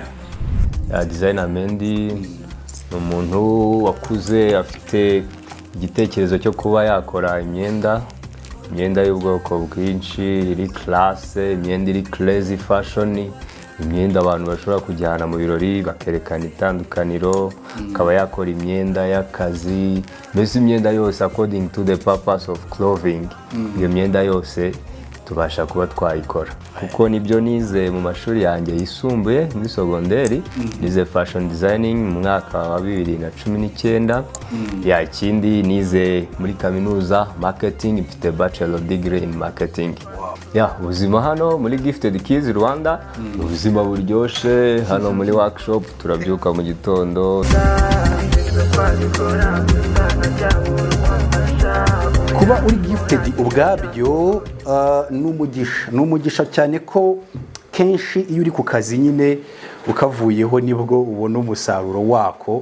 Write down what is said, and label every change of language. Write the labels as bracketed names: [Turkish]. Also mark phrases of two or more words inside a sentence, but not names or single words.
[Kinyarwanda] Designer Mendy ni umuntu wakuze afite igitekerezo cyo kuba yakora imyenda y'ubwoko bwinshi, iri classe, imyenda iri [English] crazy fashion, [Kinyarwanda] imyenda abantu bashobora kujyana mu birori bakerekana itandukaniro, akaba yakora imyenda y'akazi, mbese imyenda yose [English] according to the purpose of clothing. [Kinyarwanda] Iyo myenda yose tubasha kuba twayikora kuko nibyo nize mu mashuri yanjye yisumbuye muri segonderi. Nize [English] fashion designing [Kinyarwanda] mu mwaka wa 2019. Ikindi nize muri kaminuza marketing, mfite [English] bachelor degree in marketing. [Kinyarwanda] Ubuzima hano muri Gifted Kids Rwanda ubuzima buryoshe. Hano muri workshop turabyuka mu gitondo. Kuba uri gifted ubwabyo ni umugisha cyane ko kenshi iyo uri ku kazi nyine ukavuyeho nibwo ubona umusaruro wako.